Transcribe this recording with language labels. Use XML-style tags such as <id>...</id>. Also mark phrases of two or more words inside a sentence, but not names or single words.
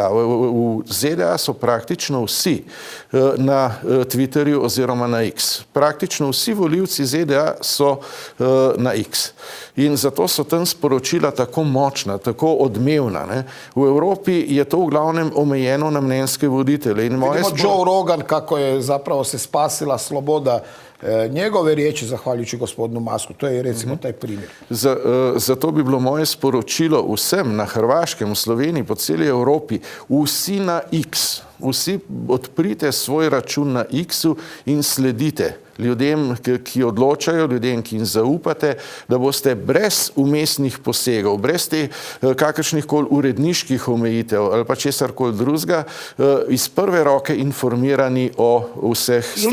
<sl>V ZDA so praktično vsi na Twitterju oziroma na X. Praktično vsi volivci ZDA so na X. In zato so tam sporočila tako močna, tako odmevna. Ne? V Evropi je to v glavnem omejeno na mnenjske voditelje.</sl> <hr>Vidimo Joe Rogan kako je zapravo se spasila sloboda njegove riječi zahvaljujući gospodinu Musku. To je recimo taj primjer.</hr> <sl>Zato bi bilo moje sporočilo vsem na Hrvaškem, v Sloveniji, po celi Evropi, vsi na X. Vsi odprite svoj račun na X-u in sledite ljudem, ki odločajo, ljudem, ki jim zaupate, da boste brez umestnih posegov, brez te kakršnihkoli uredniških omejitev ali pa česarkoli drugega, iz prve roke informirani o vseh stvarih.</sl>